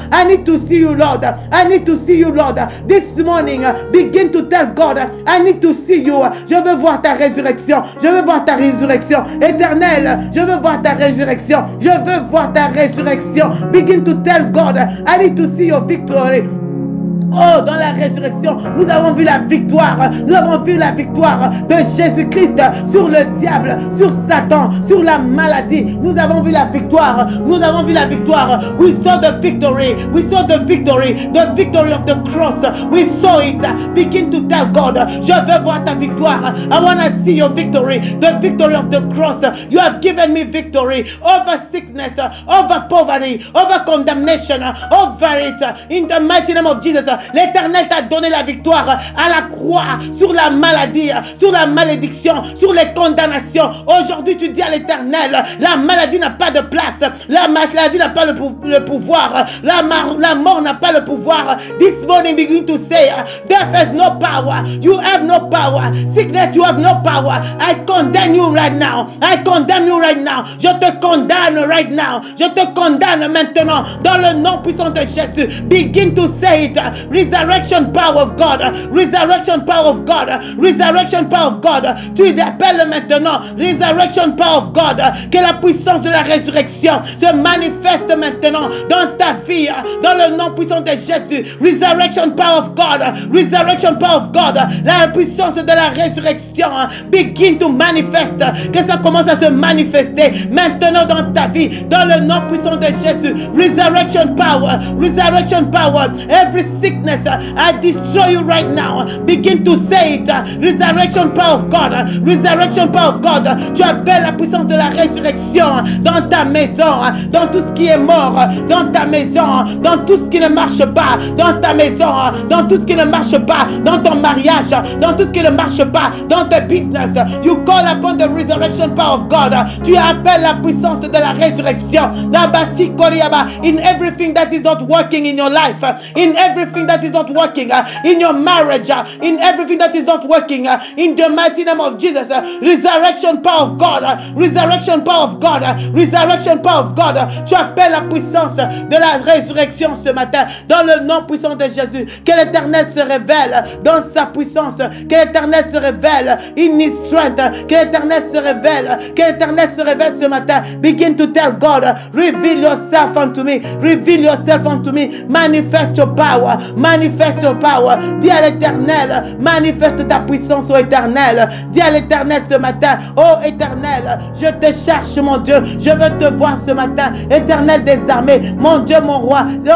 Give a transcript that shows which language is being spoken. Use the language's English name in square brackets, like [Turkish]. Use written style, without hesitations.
[English] I need to see you, Lord, I need to see you, Lord. This morning, begin to tell God, I need to see you. [French] Je veux voir ta résurrection, je veux voir ta résurrection, éternel, je veux voir ta résurrection, je veux voir ta résurrection. [English] Begin to tell God, I need to see your victory. [French] Oh, dans la résurrection, nous avons vu la victoire. Nous avons vu la victoire de Jésus-Christ sur le diable, sur Satan, sur la maladie. Nous avons vu la victoire. Nous avons vu la victoire. [English] We saw the victory. We saw the victory. The victory of the cross. We saw it. Begin to tell God, [French] je veux voir ta victoire. [English] I want to see your victory. The victory of the cross. You have given me victory over sickness, over poverty, over condemnation, over it. In the mighty name of Jesus, [French] l'Éternel t'a donné la victoire à la croix sur la maladie, sur la malédiction, sur les condamnations. Aujourd'hui, tu dis à l'Éternel, la maladie n'a pas de place, la maladie n'a pas le pouvoir, la mort n'a pas le pouvoir. [English] This morning begin to say, death has no power, you have no power, sickness you have no power. I condemn you right now, I condemn you right now. [French] Je te condamne [English] right now, [French] je te condamne maintenant dans le nom puissant de Jésus. [English] Begin to say it. Resurrection power of God, resurrection power of God, resurrection power of God. [French] Tu appelles maintenant [English] resurrection power of God. [French] Que la puissance de la résurrection se manifeste maintenant dans ta vie, dans le nom puissant de Jésus. [English] Resurrection power of God, resurrection power of God. [French] La puissance de la résurrection [English] begin to manifest. [French] Que ça commence à se manifester maintenant dans ta vie, dans le nom puissant de Jésus. [English] Resurrection power, resurrection power. Every sickness, I destroy you right now. Begin to say it. Resurrection power of God, resurrection power of God. [French] Tu appelles la puissance de la résurrection dans ta maison, dans tout ce qui est mort, dans ta maison, dans tout ce qui ne marche pas, dans ta maison, dans tout ce qui ne marche pas, dans ton mariage, dans tout ce qui ne marche pas, dans tes business. [English] You call upon the resurrection power of God. [French] Tu appelles la puissance de la résurrection. [English] In everything that is not working in your life, in everything that is not working in your marriage, in everything that is not working in the mighty name of Jesus. Resurrection power of God, resurrection power of God, resurrection power of God. [French] Tu appelles la puissance de la résurrection ce matin dans le nom puissant de Jésus. Que l'Éternel se révèle dans sa puissance, que l'Éternel se révèle [English] in his strength, [French] que l'Éternel se révèle, que l'Éternel se révèle ce matin. [English] Begin to tell God, reveal yourself unto me, reveal yourself unto me, manifest your power, manifest your power. [French] Dis à l'Éternel, manifeste ta puissance au Éternel. Dis à l'Éternel ce matin, oh Éternel, je te cherche mon Dieu, je veux te voir ce matin. Éternel des armées, mon Dieu, mon roi.